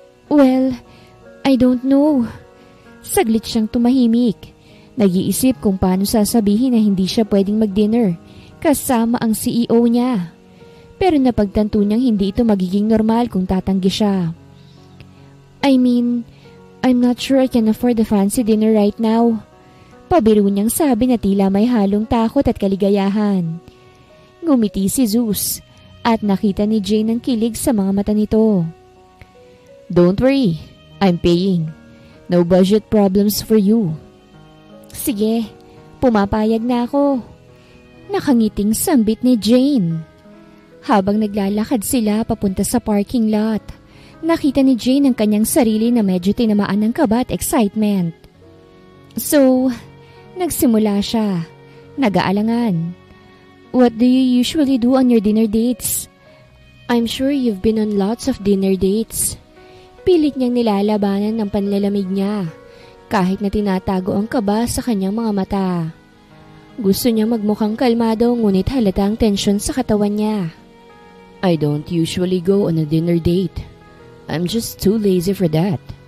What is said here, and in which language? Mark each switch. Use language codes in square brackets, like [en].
[en] Well, I don't know. [tl] Saglit siyang tumahimik. Nag-iisip kung paano sasabihin na hindi siya pwedeng mag-dinner kasama ang CEO niya. Pero napagtanto niyang hindi ito magiging normal kung tatanggi siya. [en] I mean, I'm not sure I can afford a fancy dinner right now. [tl] Pabiro niyang sabi na tila may halong takot at kaligayahan. Ngumiti si Zeus at nakita ni Jane ang kilig sa mga mata nito. [en] Don't worry, I'm paying. No budget problems for you. [tl] Sige, pumapayag na ako. Nakangiting sambit ni Jane. Habang naglalakad sila papunta sa parking lot, nakita ni Jane ang kanyang sarili na medyo tinamaan ng kaba at excitement. So, nagsimula siya. Nag-aalangan. [en] What do you usually do on your dinner dates? I'm sure you've been on lots of dinner dates. [tl] Pilit niyang nilalabanan ng panlalamig niya, kahit na tinatago ang kaba sa kanyang mga mata. Gusto niya magmukhang kalmado ngunit halatang tensyon sa katawan niya. [en] I don't usually go on a dinner date. I'm just too lazy for that.